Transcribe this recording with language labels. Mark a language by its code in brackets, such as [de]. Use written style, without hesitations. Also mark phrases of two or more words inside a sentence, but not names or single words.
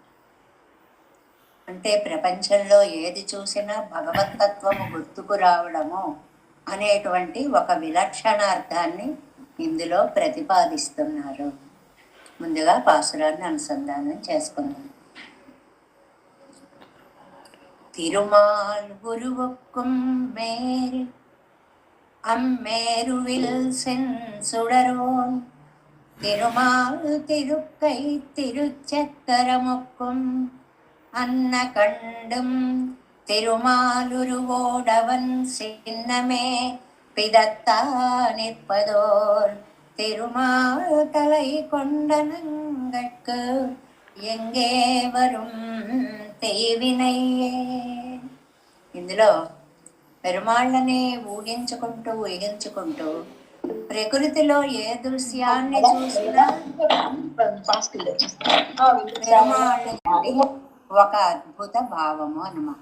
[te] అంటే ప్రపంచంలో ఏది చూసినా భగవతత్వము గుర్తుకు రావడము అనేటువంటి ఒక విలక్షణార్థాన్ని ఇందులో ప్రతిపాదిస్తున్నారు. ముందుగా పాసురాన్ని అనుసంధానం చేసుకుందాం. [ta] திருமால் குருவுக்கும் மேரு அம்மேருவில் சென்சுடரோன் திருமால் திருக்கை திருச்சக்கரமுக்கும் அன்ன கண்டும் திருமாலுருவோடவன் சின்னமே பிதத்தா நிற்பதோர் திருமால் தலை கொண்டனங்கட்கு எங்கே வரும் தேவினையே. [te] ఇందులో పెరుమాళ్ళని ఊహించుకుంటూ ప్రకృతిలో ఏ దృశ్యాన్ని చూసినా పెరుమాళ్ళని ఒక అద్భుత భావము అన్నమాట.